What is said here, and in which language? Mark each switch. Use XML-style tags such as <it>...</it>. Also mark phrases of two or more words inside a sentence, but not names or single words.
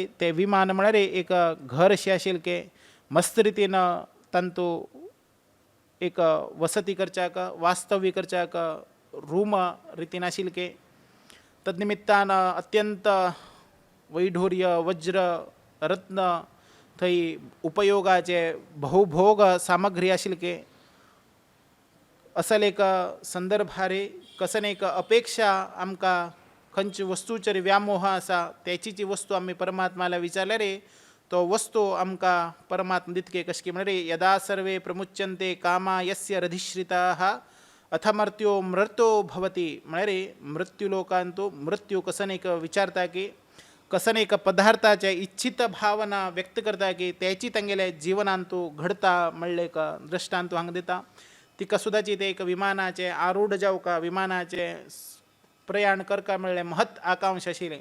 <kok>ते विमान म्हळ्यार एक घर अशें आशिल्लें की मस्त रितीन तांतू एक वसती करच्याक वास्तव्य करच्याक रूम रितीन आशिल्लें की तदनिमित्तान अत्यंत वैढूर्य वज्र रत्न थंय उपयोगाचे बहुभोग सामग्री आशिल्ली की असल एक संदर्भारे कसन एक अपेक्षा आमकां खंयची वस्तूचेर व्यामोह आसा त्याची वस्तू आमी परमात्माला विचारले रे तो वस्तू आमकां परमात्मा दितके कशें की म्हणल्यार</kok> <sa>यदा सर्वे प्रमुच्यन्ते कामा यस्य रधिश्रिताः अथ मृत्यो मृतो भवति</sa> <kok>म्हळ्यार मृत्यू लोकांत तो मृत्यू कसन एक विचारता की कसन एक पदार्थाचे इच्छित भावना व्यक्त करता की त्याची तांगेले जिवनांत तो घडता म्हणले एक दृश्टांत हांगा दिता. तिका सुद्दाची ते एक विमानाचे आरूढ जावका विमानाचे प्रयाण करका म्हणलें महत् आकांक्षा आशिल्लें.</kok>